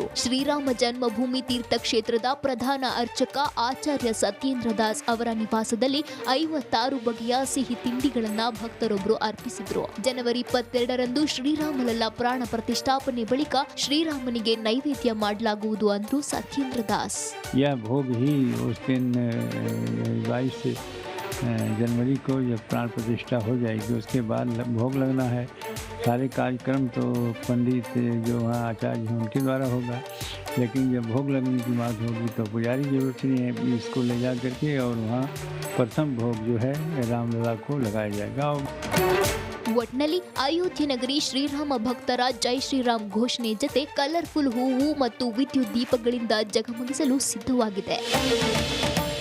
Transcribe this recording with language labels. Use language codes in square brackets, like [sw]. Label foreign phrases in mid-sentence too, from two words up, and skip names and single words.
[kn] ಶ್ರೀರಾಮ ಜನ್ಮಭೂಮಿ ತೀರ್ಥಕ್ಷೇತ್ರದ ಪ್ರಧಾನ ಅರ್ಚಕ ಆಚಾರ್ಯ ಸತ್ಯೇಂದ್ರ ದಾಸ್ ಅವರ ನಿವಾಸದಲ್ಲಿ 56 ಬಗೆಯ ಸಿಹಿ ತಿಂಡಿಗಳನ್ನ ಭಕ್ತರೊಬ್ಬರು ಅರ್ಪಿಸಿದ್ರು. ಜನವರಿ 22ರಂದು ಶ್ರೀರಾಮಲಲ್ಲ ಪ್ರಾಣ ಪ್ರತಿಷ್ಠಾಪನೆ ಬಳಿಕ ಶ್ರೀರಾಮನಿಗೆ ನೈವೇದ್ಯ ಮಾಡಲಾಗುವುದು ಅಂದ್ರು ಸತ್ಯೇಂದ್ರ ದಾಸ್. [hi] जनवरी को जब प्राण प्रतिष्ठा हो जाएगी उसके बाद भोग लगना है. सारे कार्यक्रम तो पंडित जो वहाँ आचार्य हैं उनके द्वारा होगा, लेकिन जब भोग लगने की बात होगी तो पुजारी जरूरत नहीं है. इसको ले जा करके और वहाँ प्रथम भोग जो है रामलला को लगाया जाएगा. [kn] ಒಟ್ನಲ್ಲಿ ಅಯೋಧ್ಯೆ ನಗರಿ ಶ್ರೀರಾಮ ಭಕ್ತರ ಜೈ ಶ್ರೀರಾಮ್ ಘೋಷಣೆ ಜೊತೆ ಕಲರ್ಫುಲ್ ಹೂವು ಮತ್ತು ವಿದ್ಯುತ್ ದೀಪಗಳಿಂದ ಜಗಮಗಿಸಲು ಸಿದ್ಧವಾಗಿದೆ.